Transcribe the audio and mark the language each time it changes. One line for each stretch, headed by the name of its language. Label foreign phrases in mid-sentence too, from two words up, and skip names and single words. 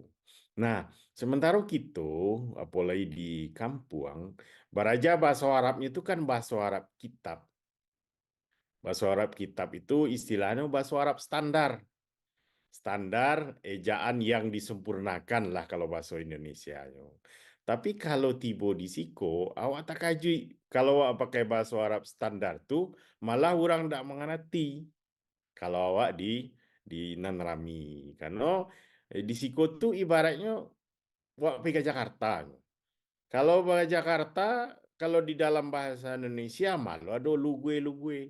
Indonesian: Nah, sementara kita apalagi di kampung, baraja bahasa Arabnya itu kan bahasa Arab kitab. Bahasa Arab kitab itu istilahnya bahasa Arab standar. Standar ejaan yang disempurnakan lah kalau bahasa Indonesia.
Minangkabau: Tapi kalau tiba di Siko, awak tak kajui.
Indonesian: Kalau awak pakai bahasa Arab standar tuh, malah orang tak mengerti. Kalau awak di Nanrami. Karena di Siko tuh ibaratnya awak pergi ke Jakarta. Kalau bahasa Jakarta, kalau di dalam bahasa Indonesia malah ada lugue-lugue.